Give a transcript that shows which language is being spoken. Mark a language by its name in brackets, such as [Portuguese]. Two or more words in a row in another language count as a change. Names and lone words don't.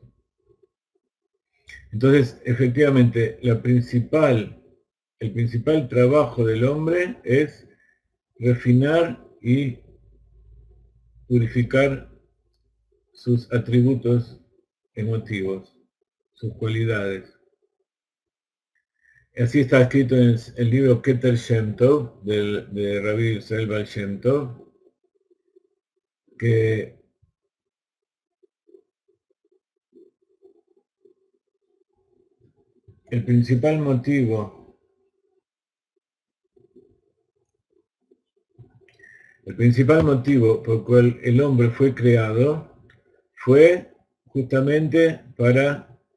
[Spanish] Entonces, efectivamente, el principal trabajo del hombre es refinar y purificar sus atributos emotivos, sus cualidades. Así está escrito en el libro Keter Shem Tov, de Rabbi Israel Baal Shem Tov, que el principal motivo por el cual el hombre fue creado fue justamente para